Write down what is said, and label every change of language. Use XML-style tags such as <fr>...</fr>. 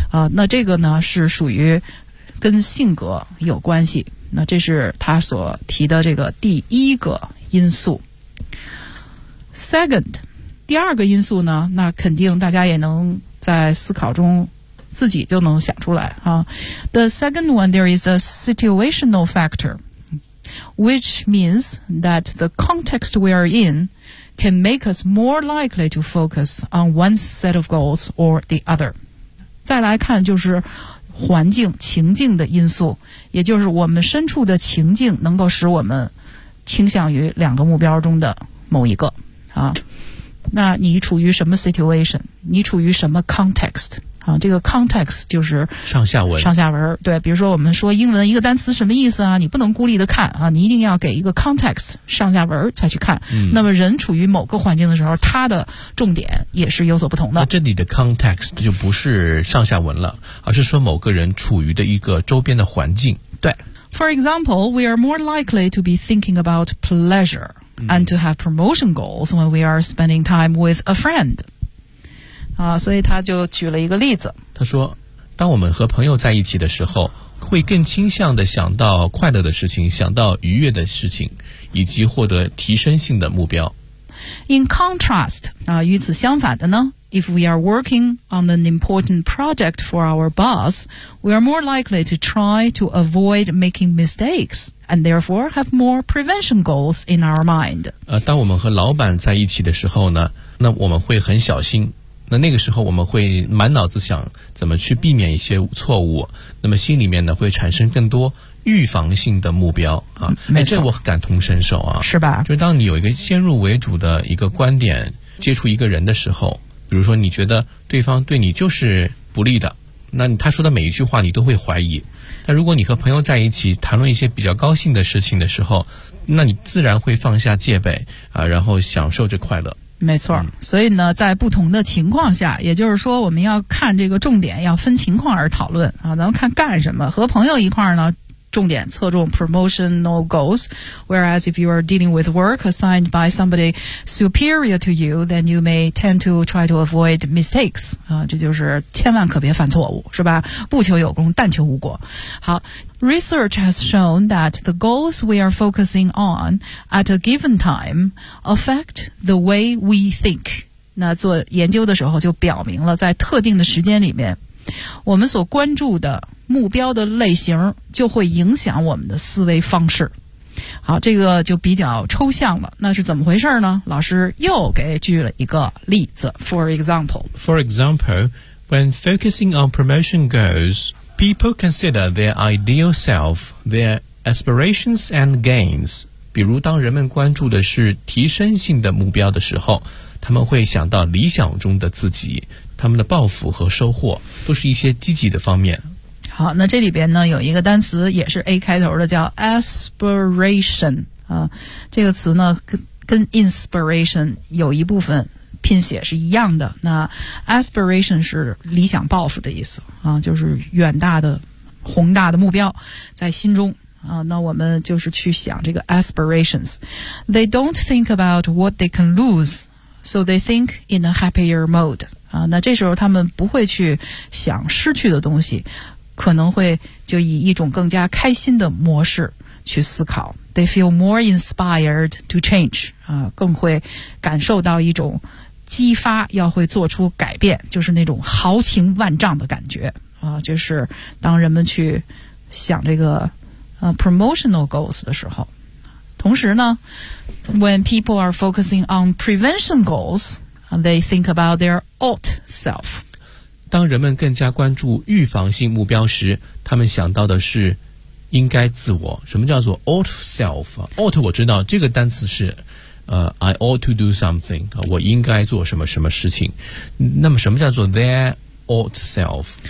<zh>那这个呢是属于跟性格有关系。那这是他所提的这个第一个因素。 Second， 第二个因素呢，那肯定大家也能在思考中自己就能想出来啊。</zh> <en>The second one， there is a situational factor， which means that the context we are in. Can make us more likely to focus on one set of goals or the other.</en> <zh>再来看就是环境情境的因素，也就是我们身处的情境能够使我们倾向于两个目标中的某一个啊。那你处于什么 situation？ 你处于什么 context？啊，这个 context 就是上下文。上下文，对，比如说我们说英文一个单词什么意思啊？你不能孤立的看啊，你一定要给一个 context 上下文才去看。那么人处于某个环境的时候，他的重点也是有所不同的。那这里的 context 就不是上下文了，而是说某个人处于的一个周边的环境。</zh> <en>对 ，For example, we are more likely to be thinking about pleasure. And to have promotion goals when we are spending time with a friend.</en> <zh>所以他就举了一个例子。他说，当我们和朋友在一起的时候，会更倾向地想到快乐的事情，想到愉悦的事情，以及获得提升性的目标。</zh> <en>In contrast,</en> <zh>与此相反的呢？</zh> <en>If we are working on an important project for our boss, we are more likely to try to avoid making mistakes. And therefore have more prevention goals in our mind.</en> <zh>当我们和老板在一起的时候呢，那我们会很小心，那那个时候我们会满脑子想怎么去避免一些错误，那么心里面呢会产生更多预防性的目标啊。哎，这我感同身受啊。是吧？就是当你有一个先入为主的一个观点接触一个人的时候，比如说你觉得对方对你就是不利的，那他说的每一句话你都会怀疑。那如果你和朋友在一起谈论一些比较高兴的事情的时候，那你自然会放下戒备啊，然后享受着快乐。没错，所以呢在不同的情况下，也就是说我们要看这个重点要分情况而讨论啊。咱们看干什么，和朋友一块儿呢重点侧重</zh> <en>promotional goals, whereas if you are dealing with work assigned by somebody superior to you, then you may tend to try to avoid mistakes.</en> <zh>啊，这就是千万可别犯错误，是吧？不求有功，但求无过。</zh> <en>好， research has shown that the goals we are focusing on at a given time affect the way we think.</en> <zh>那做研究的时候就表明了，在特定的时间里面，我们所关注的目标的类型就会影响我们的思维方式。好，这个就比较抽象了，那是怎么回事呢？老师又给举了一个例子。</zh> <en>For example, when focusing on promotion goals, people consider their ideal self, their aspirations and gains.</en> <zh>比如当人们关注的是提升性的目标的时候，他们会想到理想中的自己，他们的抱负和收获都是一些积极的方面。好，那这里边呢有一个单词也是 A 开头的，叫 aspiration 啊。这个词呢跟 inspiration 有一部分拼写是一样的。那 aspiration 是理想抱负的意思啊，就是远大的宏大的目标在心中啊。那我们就是去想这个 aspirations.</zh> <en>They don't think about what they can lose, so they think in a happier mode.</en> <zh>啊，那这时候他们不会去想失去的东西，可能会就以一种更加开心的模式去思考。</zh> <en>They feel more inspired to change,</en> <zh>更会感受到一种激发，要会做出改变，就是那种豪情万丈的感觉啊。就是当人们去想这个</zh> <en>promotional goals</en> <zh>的时候，同时呢</zh> <en>when people are focusing on prevention goals, they think about their ought self.</en> <zh>当人们更加关注预防性目标时，他们想到的是应该自我。什么叫做 ought self? ought 我知道这个单词是</zh> <en>I ought to do something,</en> <zh>我应该做什么什么事情。那么什么叫做 their ought self?</zh>